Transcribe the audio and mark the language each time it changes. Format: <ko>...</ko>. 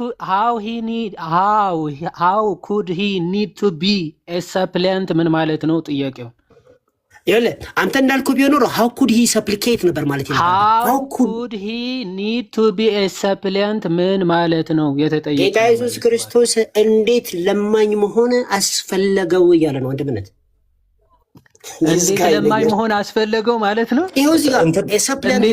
<en>how could he need to be a suppliant</en> <am>ምን ማለት ነው ጥያቄው? ይኸውልህ አንተ እንዳልኩህ ቢሆን ኖሮ</am> <en>how could he supplicate</en> <am>ነበር ማለት ነው።</am> <en>how could he need to be a suppliant</en> <am>ምን ማለት ነው የተጠየቀው? ጌታ ኢየሱስ ክርስቶስ እንዴት ለማኝ መሆን አስፈለገው እያለ ነው ወንድምነት። እንዴት ለማኝ መሆን አስፈለገው ማለት ነው? ይኸው እዚህ ጋር supplicant</am>